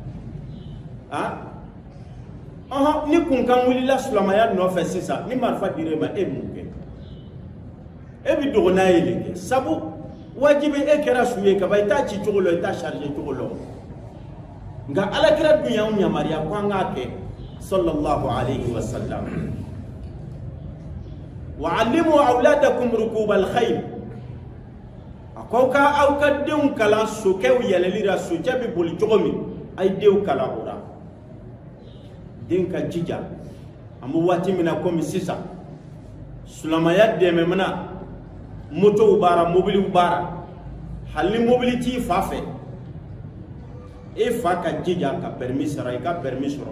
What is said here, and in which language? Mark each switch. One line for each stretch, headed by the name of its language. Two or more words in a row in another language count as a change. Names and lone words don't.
Bambara: la ni kunkan wulila silamɛya nɔfɛ sisan ni marifa dir'e ma e mun kɛ e bi dogo n'a ye de kɛ sabu wajibi e kɛra su ye kaban i t'a ci cogo la i t'a charger cogo la nka alakira dun y'anw yamaruya ko an k'a kɛ
Arabic: صلى الله عليه وسلم وعلموا أولادكم ركوب الخيل
Bambara: ko ka aw ka denw kalan sokɛw yɛlɛli la socɛ bɛ boli cogo min a ye denw kalan o la den ka jija an bɛ waati min na komi sisan silamɛya dɛmɛ mana motow baara mobiliw baara hali ni mobili t'i fa fɛ e fa ka jija ka permis sara i ka permis sɔrɔ